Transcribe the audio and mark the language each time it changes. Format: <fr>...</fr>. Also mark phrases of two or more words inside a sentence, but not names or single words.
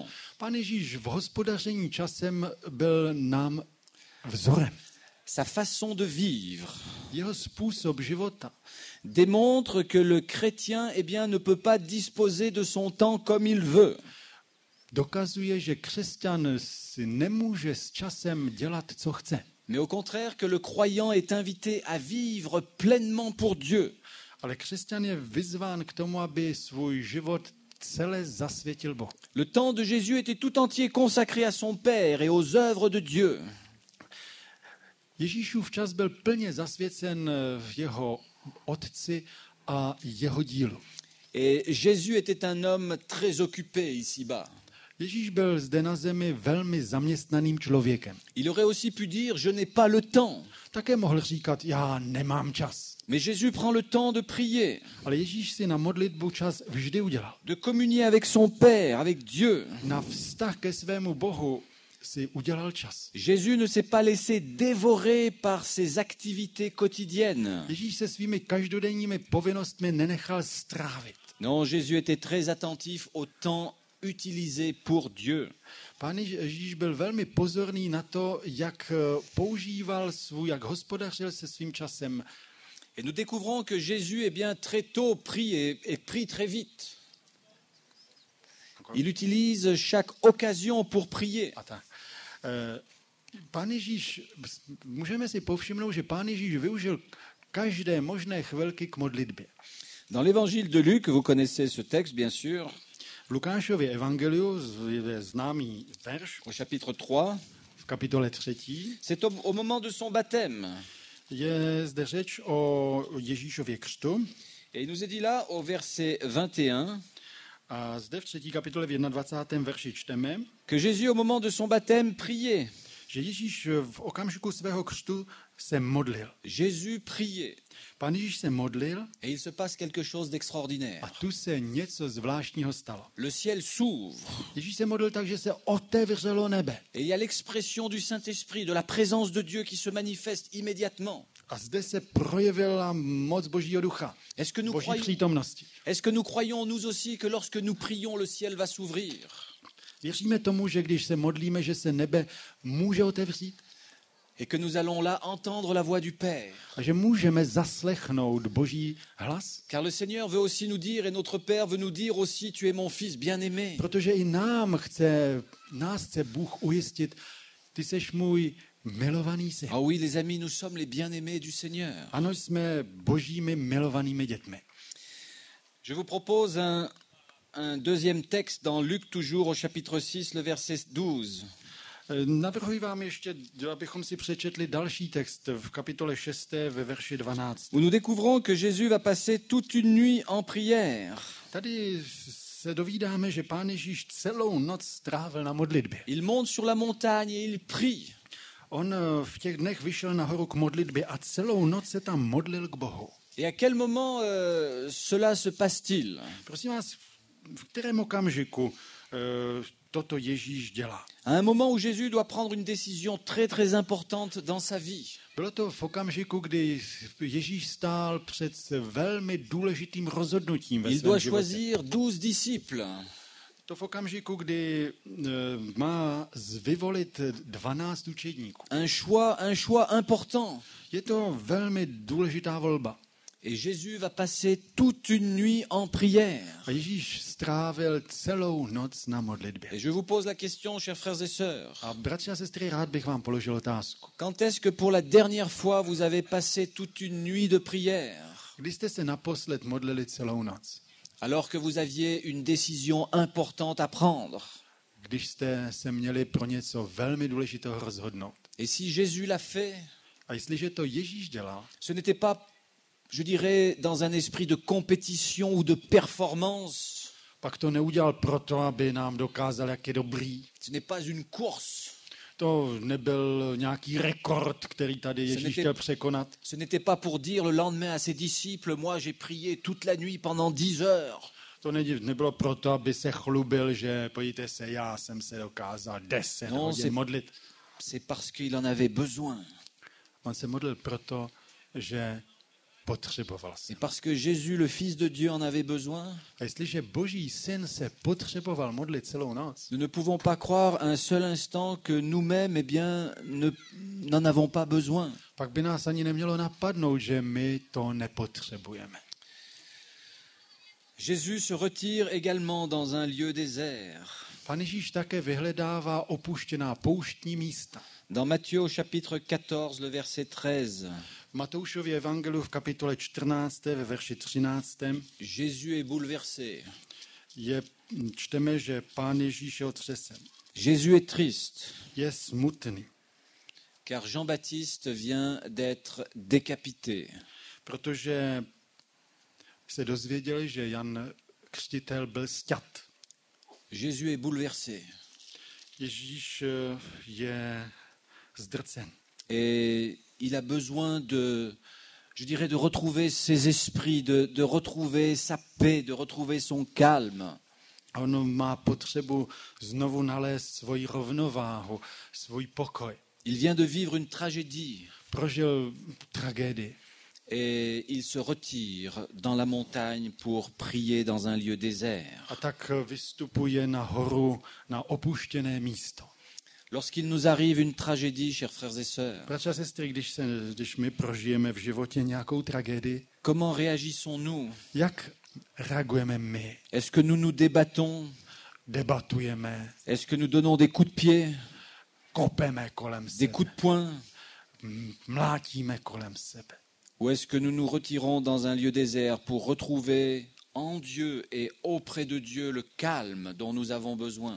<cs>Pán Ježíš v hospodaření časem byl nám vzorem.</cs> <fr>Sa façon de vivre</fr> <cs>Jeho způsob života</cs> <fr>démontre que le chrétien eh bien, ne peut pas disposer de son temps comme il veut.</fr> <cs>dokazuje, že křesťan si nemůže s časem dělat, co chce.</cs> <fr>Mais au contraire que le croyant est invité à vivre pleinement pour Dieu.</fr> <cs>Ale křesťan je vyzván k tomu, aby svůj život celé zasvětil Bohu.</cs> <fr>Le temps de Jésus était tout entier consacré à son Père et aux œuvres de Dieu.</fr> <cs>Ježíšův čas byl plně zasvěcen v jeho otci a jeho dílu.</cs> <fr>Et Jésus était un homme très occupé ici-bas.</fr> <cs>Ježíš byl zde na zemi velmi zaměstnaným člověkem.</cs> <fr>Il aurait aussi pu dire, je n'ai pas le temps.</fr> <cs>Také mohl říkat, já nemám čas.</cs> <fr>Mais Jésus prend le temps de prier,</fr> <cs>Ale Ježíš si na modlitbu čas vždy udělal.</cs> <fr>de communier avec son Père, avec Dieu.</fr> <cs>Na vztah ke svému Bohu si udělal čas.</cs> <fr>Jésus ne s'est pas laissé dévorer par ses activités quotidiennes.</fr> <cs>Ježíš se svými každodenními povinnostmi nenechal strávit.</cs> <fr>Non, Jésus était très attentif au temps utilisé pour Dieu.</fr> <cs>Pán Ježíš byl velmi pozorný na to, jak používal jak hospodařil se svým časem.</cs> <fr>Et nous découvrons que Jésus, eh bien, très tôt prie et prie très vite. Il utilise chaque occasion pour prier.</fr> <cs>A tak. Pán Ježíš, můžeme si povšimnout, že Pán Ježíš využil každé možné chvilky k modlitbě.</cs> <fr>Dans l'évangile de Luc, vous connaissez ce texte, bien sûr,</fr> <cs>V Lukášově evangeliu je známý verš</cs> <fr>au chapitre 3.</fr> <cs>v kapitole 3.</cs> <fr>C'est au moment de son baptême.</fr> <cs>Je zde řeč o Ježíšově křtu.</cs> <fr>Et il nous est dit là, au verset 21,</fr> <cs>A zde v 3. kapitole v 21. verši čteme,</cs> <fr>que Jésus, au moment de son baptême, priait.</fr> <cs>že Ježíš v okamžiku svého křtu se modlil.</cs> <fr>Jésus priait.</fr> <cs>Pán Ježíš se modlil</cs> <fr>Et il se passe quelque chose d'extraordinaire.</fr> <cs>a tu se něco zvláštního stalo.</cs> <fr>Le ciel s'ouvre.</fr> <cs>Ježíš se modlil tak, že se otevřelo nebe.</cs> <fr>Et il y a l'expression du Saint-Esprit, de la présence de Dieu qui se manifeste immédiatement.</fr> <cs>A zde se projevila moc Božího ducha,</cs> <fr>Est-ce que nous</fr> <cs>Boží</cs> <fr>croyons,</fr> <cs>přítomnosti.</cs> <fr>est-ce que nous croyons, nous aussi, que lorsque nous prions, le ciel va s'ouvrir?</fr> <cs>Věříme tomu, že když se modlíme, že se nebe může otevřít</cs> <fr>Et que nous allons là entendre la voix du Père?</fr> <cs>a že můžeme zaslechnout Boží hlas?</cs> <fr>Car le Seigneur veut aussi nous dire, et notre Père veut nous dire aussi, tu es mon fils bien-aimé.</fr> <cs>Protože i nás chce Bůh ujistit, ty seš můj milovaný syn.</cs> <fr>Ah oui, les amis, nous sommes les bien-aimés du Seigneur.</fr> <cs>Ano, jsme Božími milovanými dětmi.</cs> <fr>Je vous propose un deuxième texte dans Luc, toujours au chapitre 6, le verset 12.</fr> <cs>Navrhuji vám ještě, abychom si přečetli další text v kapitole 6. ve verši 12.</cs> <fr>Où nous découvrons que Jésus va passer toute une nuit en prière.</fr> <cs>Tady se dovídáme, že Pán Ježíš celou noc strávil na modlitbě.</cs> <fr>Il monte sur la montagne et il prie.</fr> <cs>On v těch dnech vyšel nahoru k modlitbě a celou noc se tam modlil k Bohu.</cs> <fr>Et à quel moment cela se passe-t-il?</fr> <cs>Prosím vás, v kterém okamžiku toto Ježíš dělá?</cs> <fr>À un moment où Jésus doit prendre une décision très très importante dans sa vie.</fr> <cs>Bylo to v okamžiku, kdy Ježíš stál před velmi důležitým rozhodnutím ve</cs> <fr>Il</fr> <cs>svém</cs> <fr>doit</fr> <cs>životě.</cs> <fr>choisir 12 disciples.</fr> <cs>To v okamžiku, kdy má vyvolit 12 učedníků.</cs> <fr>Un choix important.</fr> <cs>Je to velmi důležitá volba.</cs> <fr>Et Jésus va passer toute une nuit en prière.</fr> <cs>A Ježíš strávil celou noc na modlitbě.</cs> <fr>Et je vous pose la question, chers frères et sœurs.</fr> <cs>A bratři a sestry, rád bych vám položil otázku.</cs> <fr>Quand est-ce que pour la dernière fois vous avez passé toute une nuit de prière,</fr> <cs>Kdy jste se naposled modlili celou noc?</cs> <fr>alors que vous aviez une décision importante à prendre?</fr> <cs>Když jste se měli pro něco velmi důležitého rozhodnout.</cs> <fr>Et si Jésus l'a fait,</fr> <cs>A jestliže to Ježíš dělá,</cs> <fr>ce n'était pas, je dirais, dans un esprit de compétition ou de performance.</fr> <cs>pak to neudělal proto, aby nám dokázal, jak je dobrý.</cs> <fr>Ce n'est pas une course.</fr> <cs>To nebyl nějaký rekord, který tady Ježíš chtěl překonat.</cs> <fr>Ce n'était pas pour dire le lendemain à ses disciples, moi j'ai prié toute la nuit pendant 10 heures.</fr> <cs>To nebylo proto, aby se chlubil, že pojďte se, já jsem se dokázal 10 No, hodin modlit.</cs> <fr>C'est parce qu'il en avait besoin.</fr> <cs>On se modlil proto, že potřeboval se.</cs> <fr>Et parce que Jésus, le Fils de Dieu, en avait besoin,</fr> <cs>A jestliže Boží syn se potřeboval modlit celou noc,</cs> <fr>nous ne pouvons pas croire un seul instant que nous-mêmes, eh bien, n'en avons pas besoin.</fr> <cs>pak by nás ani nemělo napadnout, že my to nepotřebujeme.</cs> <fr>Jésus se retire également dans un lieu désert.</fr> <cs>Pan Ježíš také vyhledává opuštěná pouštní místa.</cs> <fr>Dans Matthieu au chapitre 14, le verset 13,</fr> <cs>V Matoušově evangeliu v kapitole 14. ve verši 13.</cs> <fr>Jésus est bouleversé.</fr> <cs>Čteme, že Pán Ježíš je otřesen.</cs> <fr>Jésus est triste,</fr> <cs>Je smutný,</cs> <fr>car Jean-Baptiste vient d'être décapité.</fr> <cs>protože se dozvěděli, že Jan Křtitel byl sťat.</cs> <fr>Jésus est bouleversé.</fr> <cs>Ježíš je zdrcen.</cs> <fr>Et il a besoin de, je dirais, de retrouver ses esprits, de retrouver sa paix, de retrouver son calme.</fr> <cs>A on má potřebu znovu nalézt svoji rovnováhu, svůj pokoj.</cs> <fr>Il vient de vivre une tragédie</fr> <cs>Prožil tragédii</cs> <fr>et il se retire dans la montagne pour prier dans un lieu désert.</fr> <cs>a tak vystupuje na horu, na opuštěné místo.</cs> <fr>Lorsqu'il nous arrive une tragédie, chers frères et sœurs,</fr> <cs>Bratři a sestry, když my prožijeme v životě nějakou tragédii,</cs> <fr>comment réagissons-nous?</fr> <cs>jak reagujeme my?</cs> <fr>Est-ce que nous nous débattons?</fr> <cs>Debatujeme,</cs> <fr>Est-ce que nous donnons des coups de pied,</fr> <cs>kopeme kolem</cs> <fr>des</fr> <cs>sebe,</cs> <fr>coups de poing?</fr> <cs>mlátíme kolem sebe?</cs> <fr>Ou est-ce que nous nous retirons dans un lieu désert pour retrouver en Dieu et auprès de Dieu le calme dont nous avons besoin?</fr>